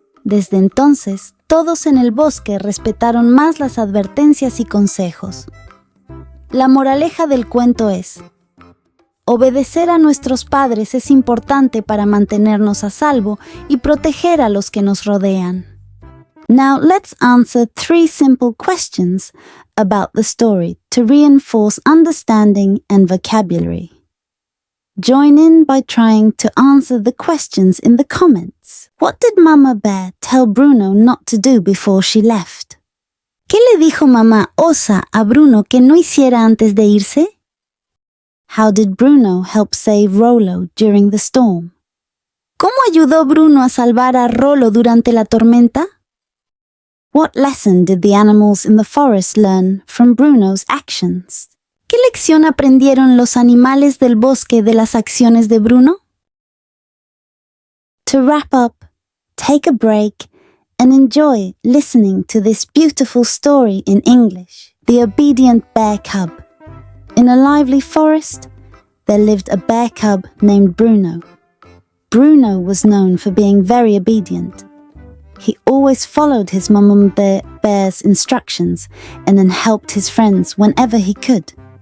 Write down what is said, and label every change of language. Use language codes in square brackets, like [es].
[es] Desde entonces, todos en el bosque respetaron más las advertencias y consejos. La moraleja del cuento es: obedecer a nuestros padres es importante para mantenernos a salvo y proteger a los que nos rodean. [en] Now let's answer 3 simple questions about the story to reinforce understanding and vocabulary. Join in by trying to answer the questions in the comments. What did Mama Bear tell Bruno not to do before she left? [es] ¿Qué le dijo Mamá Osa a Bruno que no hiciera antes de irse? [en] How did Bruno help save Rolo during the storm? [es] ¿Cómo ayudó Bruno a salvar a Rolo durante la tormenta? [en] What lesson did the animals in the forest learn from Bruno's actions? [es] ¿Qué lección aprendieron los animales del bosque de las acciones de Bruno? [en] To wrap up, take a break and enjoy listening to this beautiful story in English, The Obedient Bear Cub. In a lively forest, there lived a bear cub named Bruno. Bruno was known for being very obedient. He always followed his Mama Bear's instructions and then helped his friends whenever he could.